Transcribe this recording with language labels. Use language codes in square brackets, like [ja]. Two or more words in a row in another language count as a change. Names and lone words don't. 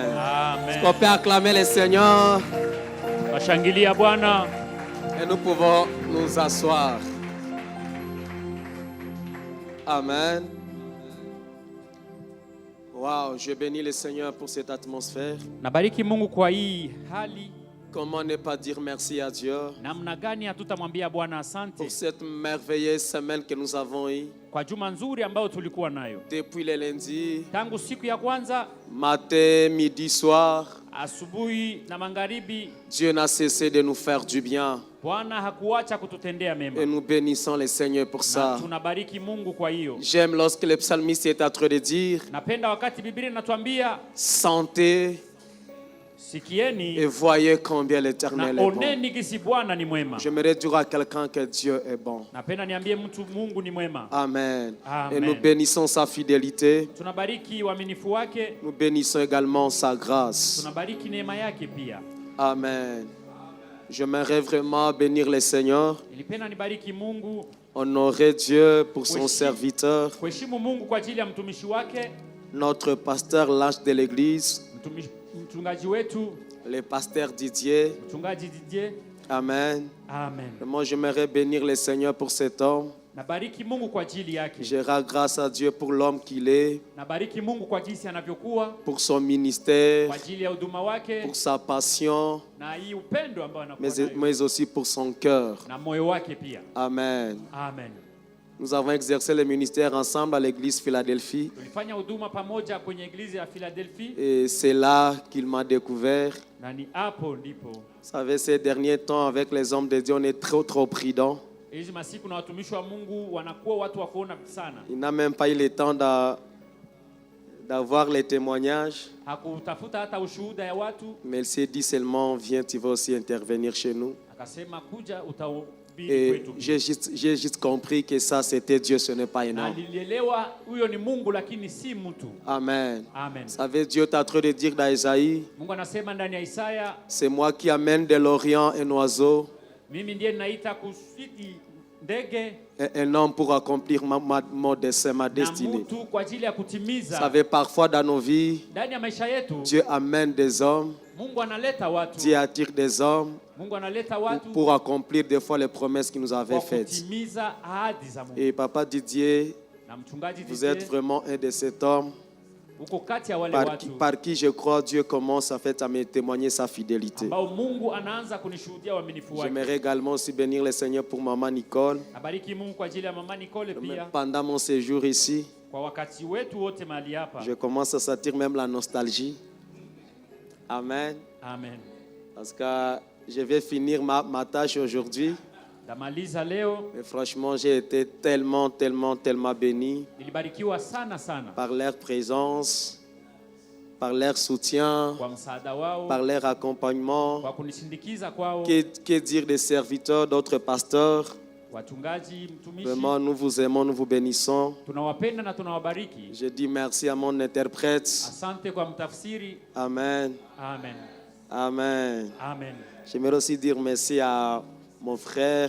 [fr] Est-ce qu'on Amen. peut acclamer le Seigneur? [sw] Washangilia Bwana. [fr] Et nous pouvons nous asseoir. Amen. Wow, je bénis le Seigneur pour cette atmosphère. [sw] Nabariki Mungu kwa hii hali. [fr] Comment ne pas dire merci à Dieu [sw] Namna gani hatutamwambia Bwana asante [fr] pour cette merveilleuse semaine que nous avons eue [sw] kwa juma nzuri ambayo tulikuwa nayo. [fr] depuis le lundi, [sw] Tangu siku ya kwanza [fr] matin, midi, soir. [sw] asubuhi na magharibi, [fr] Dieu n'a cessé de nous faire du bien [sw] Bwana hakuacha kututendea [fr] et [sw] mema. [fr] nous bénissons le Seigneur pour [sw] Na [fr] ça. [sw] tunabariki Mungu kwa hiyo. [fr] J'aime lorsque le psalmiste est en train de dire [sw] Napenda wakati Biblia inatuambia [fr] sentez et [sw] sikieni [fr] voyez combien [sw] na [fr] l'Éternel est bon. [sw] oneni gisi Bwana ni mwema. [fr] J'aimerais dire à quelqu'un que Dieu est bon. [sw] Napenda niambie mtu Mungu ni mwema. [fr] Amen. Amen. Et nous bénissons sa fidélité. [sw] Tunabariki uaminifu wake, [fr] Nous bénissons également sa grâce. [sw] tunabariki neema yake pia. [fr] Amen. J'aimerais vraiment bénir le Seigneur, [sw] Nilipenda nibariki Mungu, [fr] honorer Dieu pour son Oui. serviteur, [sw] kuheshimu Mungu kwa ajili ya mtumishi wake, [fr] notre pasteur, l'ange de l'église, [sw] mchungaji wetu, [fr] le pasteur Didier. [sw] mchungaji Didier. [fr] Amen. Amen. Moi, j'aimerais bénir le Seigneur pour cet homme. [sw] Nabariki Mungu kwa ajili yake. [fr] Je rends grâce à Dieu pour l'homme qu'il est, [sw] Nabariki Mungu kwa jinsi anavyokuwa, [fr] pour son ministère, [sw] kwa ajili ya huduma wake [fr] pour sa passion, [sw] na hii upendo ambao anakuwa nayo [fr] mais aussi pour son cœur. [sw] na moyo wake pia. [fr] Amen. Amen. Nous avons exercé le ministère ensemble à l'église Philadelphie [sw] Tulifanya huduma pamoja kwenye eglise ya Philadelphia [fr] et c'est là qu'il m'a découvert. [sw] na ni hapo ndipo [fr] Vous savez, ces derniers temps, avec les hommes de Dieu, on est trop prudents. [sw] hizi masiku na watumishi wa Mungu wanakuwa watu wa kuona sana. [fr] Il n'a même pas eu le temps d'avoir les témoignages, [sw] Hakutafuta hata ushuhuda ya watu, [fr] mais il s'est dit seulement, viens, tu vas aussi intervenir chez nous. [sw] akasema kuja utahubiri [fr] Et [sw] kwetu. [fr] j'ai juste compris que ça, c'était Dieu, ce n'est pas un [sw] Na [fr] homme. [sw] nilielewa huyo ni Mungu lakini si mtu. [fr] Amen. Amen. Vous savez, Dieu est en train de dire dans Isaïe, [sw] Mungu anasema ndani ya Isaya, [fr] c'est moi qui amène de l'Orient un oiseau, [sw] mimi ndiye ninaita kusiti ndege [fr] un homme pour accomplir mon dessein, ma [sw] na [fr] destinée. [sw] mtu kwa ajili ya [fr] Vous [sw] kutimiza. [fr] savez, parfois dans nos vies, [sw] Ndani ya maisha yetu [fr] Dieu amène des hommes, [sw] Mungu analeta watu. [fr] Dieu attire des hommes [sw] Mungu analeta watu [fr] pour accomplir des fois les promesses qu'il nous avait [sw] kwa [fr] faites. [sw] kutimiza ahadi za Mungu. [fr] Et Papa Didier, [sw] Na mchungaji [fr] vous êtes Didier vraiment un de ces hommes [sw] uko kati ya wale watu [fr] par qui je crois Dieu commence à me témoigner sa fidélité. [sw] ambao Mungu anaanza kunishuhudia uaminifu wake. [fr] J'aimerais également aussi bénir le Seigneur pour Maman Nicole. [sw] Nabariki Mungu kwa ajili ya mama Nicole pia. [fr] Pendant mon séjour ici, [sw] Kwa wakati wetu wote mahali hapa. [fr] je commence à sentir même la nostalgie. Amen. Amen. Parce que je vais finir ma tâche aujourd'hui. [sw] Tamaliza leo. [fr] Et franchement, j'ai été tellement béni [sw] Nilibarikiwa sana [fr] par leur présence, par leur soutien, [sw] kwa msaada wao, [fr] par leur accompagnement. [sw] kwa kunisindikiza kwao. [fr] Que dire des serviteurs, d'autres pasteurs? [sw] Wachungaji, mtumishi, [fr] Vraiment, nous vous aimons, nous vous bénissons. [sw] tunawapenda na tunawabariki. [fr] Je dis merci à mon interprète. [sw] Asante kwa mtafsiri. [fr] Amen. Amen. Amen. Amen. J'aimerais aussi dire merci à mon frère,